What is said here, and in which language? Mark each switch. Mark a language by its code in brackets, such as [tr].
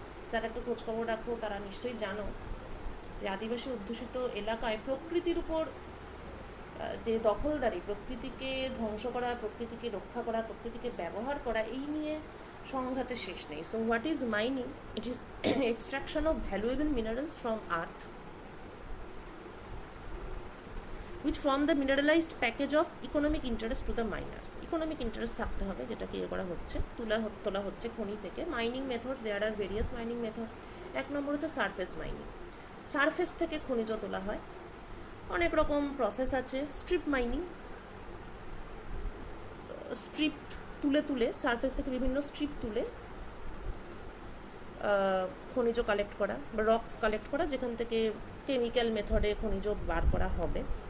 [bn] যারা একটু খোঁজখবর রাখো তারা নিশ্চয়ই জানো যে আদিবাসী অধ্যুষিত এলাকায় প্রকৃতির উপর যে দখলদারি, প্রকৃতিকে ধ্বংস করা, প্রকৃতিকে রক্ষা করা, প্রকৃতিকে ব্যবহার করা, এই নিয়ে সংঘাতের শেষ নেই। [en] So what is mining? It is extraction of valuable minerals from earth which form the mineralized package of economic interest to the miner. [bn] Economic interest থাকতে হবে, যেটাকে ইয়ে করা হচ্ছে, তোলা হচ্ছে খনি থেকে। [en] Mining methods, there are various mining methods. [bn] এক নম্বর হচ্ছে [en] Surface mining. [bn] সারফেস থেকে খনিজ তোলা হয়, অনেক রকম প্রসেস আছে। স্ট্রিপ মাইনিং, স্ট্রিপ তুলে সারফেস থেকে বিভিন্ন স্ট্রিপ তুলে খনিজ কালেক্ট করা বা রক্স কালেক্ট করা, যেখান থেকে কেমিক্যাল মেথডে খনিজ বার করা হবে।